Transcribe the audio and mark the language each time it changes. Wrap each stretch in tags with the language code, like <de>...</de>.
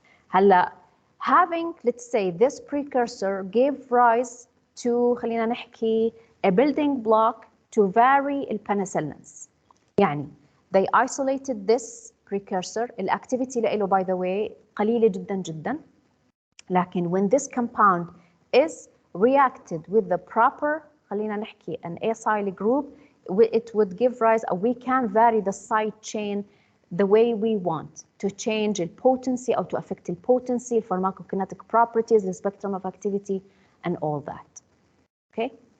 <en>هلا having let's say this precursor gave rise to</en> <ar>خلينا نحكي</ar> <en>a building block to vary البنسلينز. يعني they isolated this precursor.</en> <ar>الactivity له</ar> <en>by the way</en> <ar>قليلة جدا جدا.</ar> <en>لكن when this compound is reacted with the proper</en> <ar>خلينا نحكي</ar> <en>an acyl group, it would give rise or we can vary the side chain the way we want to change the potency or to affect the potency, pharmacokinetic properties, the spectrum of activity and all that. Okay?</en>